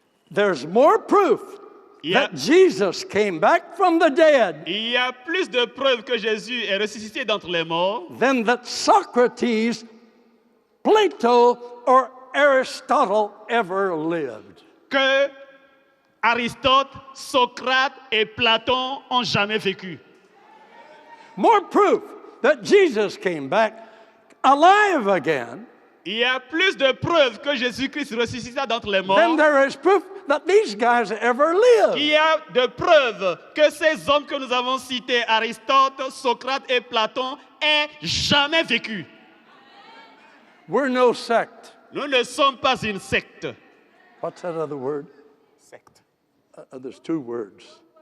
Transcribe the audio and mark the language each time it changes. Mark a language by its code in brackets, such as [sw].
[en] there's more proof that Jesus came back from the dead [fr] il y a plus de preuves que Jésus est ressuscité d'entre les morts [en] than that Socrates, Plato, or Aristotle ever lived. [fr] que Aristote, Socrate et Platon ont jamais vécu. [en] More proof that Jesus came back alive again [fr] Il y a plus de preuves que Jésus-Christ ressuscita d'entre les morts [en] than there is proof that these guys ever lived. [fr] qu'il y a de preuves que ces hommes que nous avons cités, Aristote, Socrate et Platon, aient jamais vécu. [en] We're no sect. [fr] Nous ne sommes pas une secte. [en] What's that other word? [fr] Secte. [en] There's two words.